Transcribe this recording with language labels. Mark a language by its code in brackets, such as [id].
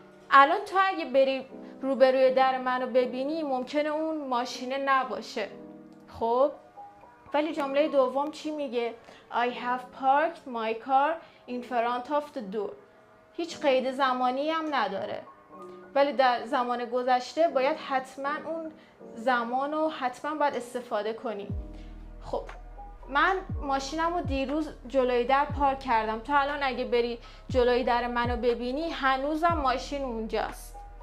[fa] الان تو اگه بری روبروی در منو ببینی ممکنه اون ماشینه نباشه. خب ولی جمله دوم چی میگه؟ [en] I have parked my car in front of the door. [fa] هیچ قید زمانی هم نداره، ولی در زمان گذشته باید حتما اون زمان رو حتما باید استفاده کنی. خب من ماشینم رو دیروز جلوی در پارک کردم. تو الان اگه بری جلوی در منو ببینی هنوزم ماشین اونجاست.